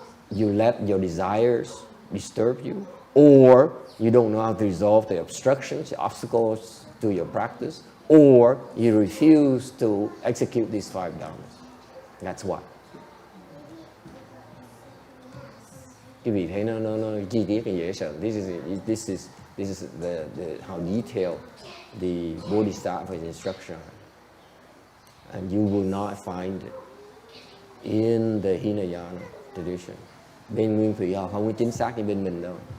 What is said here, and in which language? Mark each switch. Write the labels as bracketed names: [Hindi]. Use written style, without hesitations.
[English] You let your desires disturb you, or you don't know how to resolve the obstructions, the obstacles to your practice, or you refuse to execute these 5 dharmas. That's why. [Vietnamese] Quý vị thấy nó chi tiết và dễ sợ. [English] This is the how detailed the Bodhisattva's instruction, and you will not find it in the Hinayana tradition. [Vietnamese] Bên Nguyên Thủy họ không có chính xác như bên mình đâu.